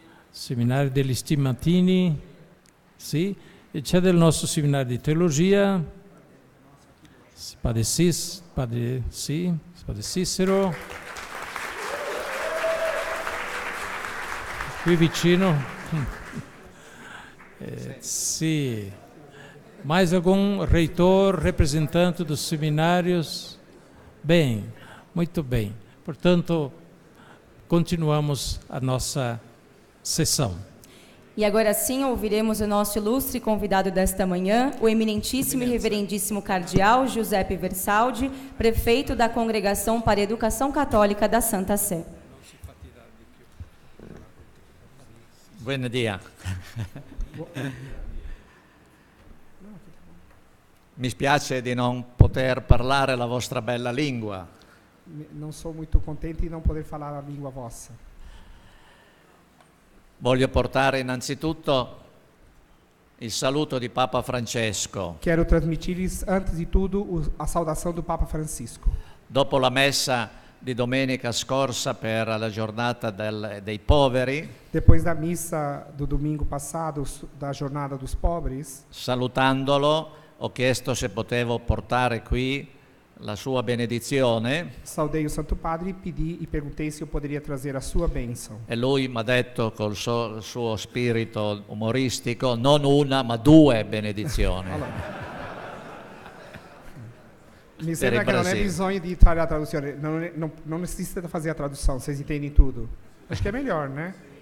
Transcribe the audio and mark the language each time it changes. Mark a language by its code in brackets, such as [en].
[it] Seminario degli Stimatini, sì. E c'è del nostro seminario di teologia, Padre Cicero, qui vicino. Sì. [pt] Mais algum reitor, representante dos seminários? Bem, muito bem. Portanto, continuamos a nossa sessão. E agora sim ouviremos o nosso ilustre convidado desta manhã, o eminentíssimo e reverendíssimo cardeal Giuseppe Versaldi, prefeito da Congregação para a Educação Católica da Santa Sé. [es] Buen dia. [it] Mi spiace di non poter parlare la vostra bella lingua. [pt] Não sou muito contente de não poder falar a língua vossa. [it] Voglio portare innanzitutto il saluto di Papa Francesco. [pt] Quero transmitir-lhes, antes de tudo, a saudação do Papa Francisco. [it] Dopo la messa di domenica scorsa per la giornata dei poveri, [pt] depois da missa do domingo passado, da Jornada dos Pobres, [it] salutandolo, ho chiesto se potevo portare qui la sua benedizione. [pt] Saudei o Santo Padre e perguntei se eu poderia trazer a sua bênção. [it] E lui mi ha detto col suo spirito umoristico, non una ma 2 benedizioni. Mi sembra che non è bisogno di fare la traduzione, non esiste [pt] da fazer a tradução, vocês entendem tudo. Acho che è melhor, né?